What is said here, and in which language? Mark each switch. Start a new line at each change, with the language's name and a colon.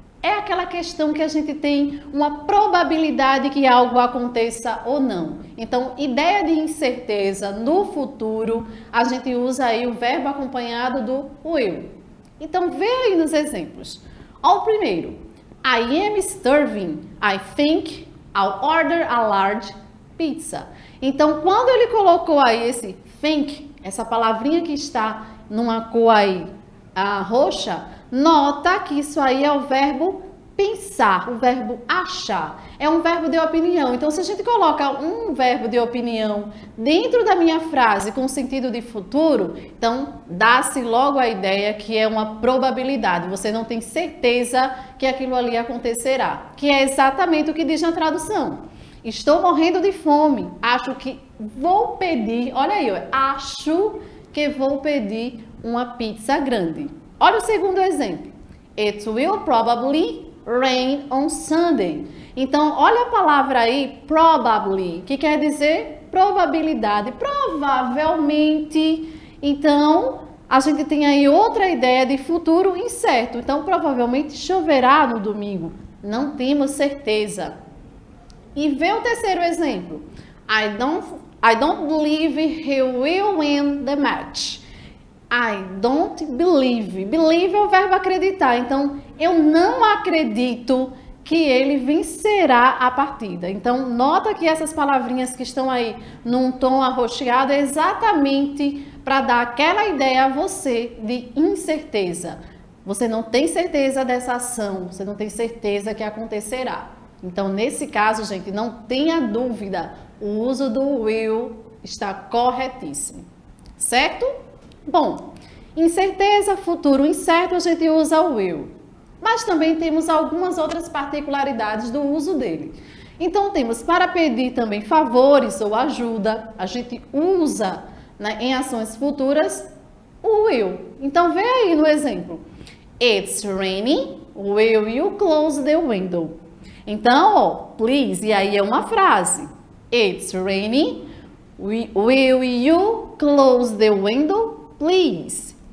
Portuguese: É aquela questão que a gente tem uma probabilidade que algo aconteça ou não. Então, ideia de incerteza no futuro, a gente usa aí o verbo acompanhado do will. Então, vê aí nos exemplos. Ó, o primeiro.
English: I am starving. I think I'll order a large pizza.
Portuguese: Então, quando ele colocou aí esse think, essa palavrinha que está numa cor aí roxa, nota que isso aí é o verbo pensar, o verbo achar. É um verbo de opinião. Então, se a gente coloca um verbo de opinião dentro da minha frase com sentido de futuro, então dá-se logo a ideia que é uma probabilidade. Você não tem certeza que aquilo ali acontecerá. Que é exatamente o que diz na tradução. Estou morrendo de fome. Acho que vou pedir, olha aí, acho que vou pedir uma pizza grande. Olha o segundo exemplo.
English: It will probably rain on Sunday.
Portuguese: Então, olha a palavra aí, probably, que quer dizer probabilidade, provavelmente. Então, a gente tem aí outra ideia de futuro incerto. Então, provavelmente choverá no domingo. Não temos certeza. E vê o terceiro exemplo.
English: I don't believe he will win the match. I don't believe.
Portuguese: Believe é o verbo acreditar. Então, eu não acredito que ele vencerá a partida. Então, nota que essas palavrinhas que estão aí num tom arroxeado é exatamente para dar aquela ideia a você de incerteza. Você não tem certeza dessa ação, você não tem certeza que acontecerá. Então, nesse caso, gente, não tenha dúvida, o uso do will está corretíssimo. Certo? Bom, incerteza, futuro incerto, a gente usa o will. Mas também temos algumas outras particularidades do uso dele. Então, temos para pedir também favores ou ajuda, a gente usa, né, em ações futuras o will. Então, vê aí no exemplo.
English: It's raining, will you close the window?
Portuguese: Então, ó, please, e aí é uma frase.
English: It's raining, will you close the window, please?